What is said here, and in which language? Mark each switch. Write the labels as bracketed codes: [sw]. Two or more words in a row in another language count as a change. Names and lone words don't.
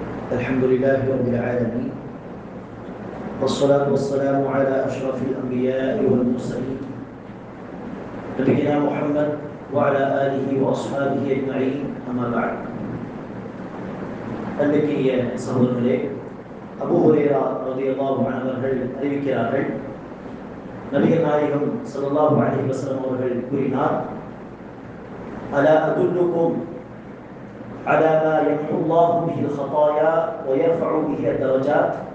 [ar] الحمد لله رب العالمين والصلاة والسلام على أشرف الأنبياء والمرسلين نبينا محمد وعلى آله وأصحابه أجمعين أما بعد. [ta] அன்றைக்கிய சகோதரர்களே, அபூ ஹுரைரா [ar] رضي الله عنه [ta] அவர்கள் அறிவிக்கிறார்கள், நபிகள் நாயகம் [ar] صلى الله عليه وسلم [ta] அவர்கள் கூறினார், [ar] ألا أدلكم على ما يمحو الله به الخطايا ويرفع به الدرجات.